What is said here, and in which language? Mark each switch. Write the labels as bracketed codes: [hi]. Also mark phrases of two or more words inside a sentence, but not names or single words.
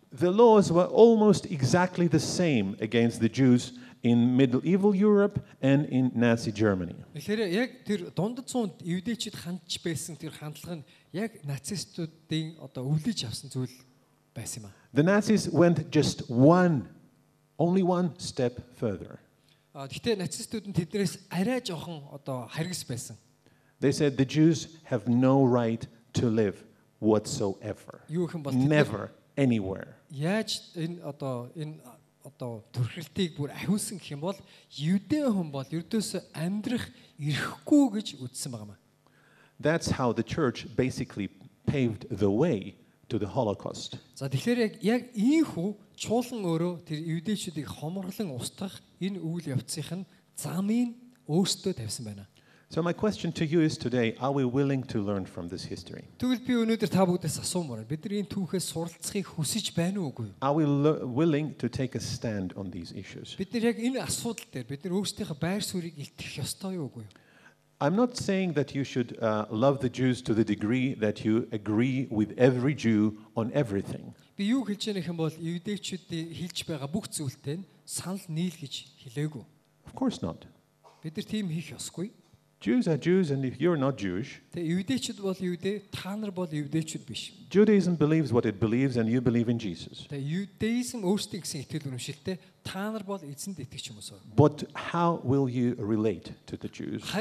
[en] The laws were almost exactly the same against the Jews in medieval Europe and in Nazi Germany. [mn] Тэгэхээр яг тэр дундад зуунд юдэчүүд хандж байсан тэр хандлага нь яг нацистуудын одоо өвлөж авсан зүйл байсан юм. [en] The Nazis went just only one step further. [mn] Гэхдээ нацистууд нь тэднээс арай жоохон одоо харгас байсан. [en] They said the Jews have no right to live whatsoever. Never, anywhere. [mn] Яаж энэ төрхөлтийг бүр ахиулсан гэх юм бол юдэ хүн бол ердөөсөө амьдрах эрхгүй гэж үзсэн байгаа юм. [en] That's how the church basically paved the way to the Holocaust. [mn] За тэгэхээр яг ийхүү чуулган өөрөө тэр юдэчүүдийг хоморлон устгах энэ үйл явцын замыг өөртөө тавьсан байна. [en] So my question to you is today, are we willing to learn from this history? [mn] Тэгвэл би өнөөдөр та бүгдээс асуумаар бид нар энэ түүхээс суралцахыг хүсэж байна уугүй? [en] Are we willing to take a stand on these issues? [mn] Бид нар яг энэ асуудал дээр бид нар өөрсдийнхөө байр суурийг илтгэх ёстой юу үгүй? [en] I'm not saying that you should love the Jews to the degree that you agree with every Jew on everything. [mn] Би юу хэлж байгаа юм бол евдейчүүдийн хэлж байгаа бүх зүйлтэй санал нийл гэж хэлээгүй. [en] Of course not. [mn] Бид нар тийм хийх ёсгүй. [en] Jews are Jews, and if you're not Jewish, Judaism believes what it believes, and you believe in Jesus. But how will you relate to the Jews?